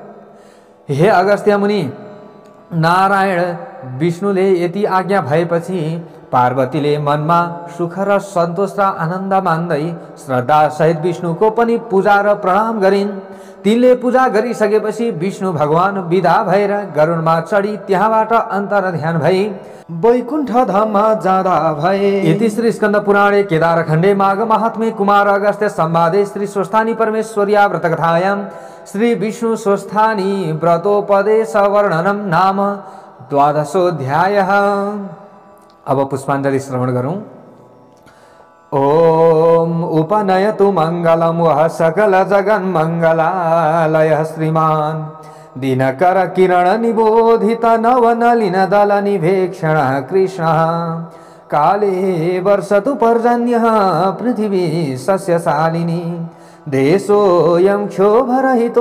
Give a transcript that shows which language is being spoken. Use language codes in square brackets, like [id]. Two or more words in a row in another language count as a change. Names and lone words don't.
[ne] हे अगस्त्य मुनि, नारायण विष्णुले यति आज्ञा भएपछि पार्वतीले मनमा सुख र सन्तोष र आनन्द मान्दै श्रद्धा सहित विष्णुको पनि पूजा र प्रणाम गरिन्। तिनले पूजा गरिसकेपछि विष्णु भगवान विदा भएर गरुडमा चढी त्यहाँबाट अन्तर ध्यान भई वैकुण्ठ धाममा जाँदा भए। [sa] इति श्री स्कन्द पुराणे केदारखण्डे माघ महात्म्ये कुमार अगस्त्य संवादे श्री स्वस्थानी परमेश्वर्या व्रतकथायां श्री विष्णु स्वस्थानी व्रतोपदेश वर्णनम नाम 12अध्यायः। [ne] अब पुष्पाञ्जलि श्रवण गरौँ। [sa] ओम उपनयतु मंगलम वह सकल जगन मंगलालय श्रीमान दिनकर किरण निबोधित नवनलिन दल निभेक्षण कृष्ण काले वर्षतु पर्जन्य पृथिवी सस्यशालिनी देशोऽयं क्षोभरहितो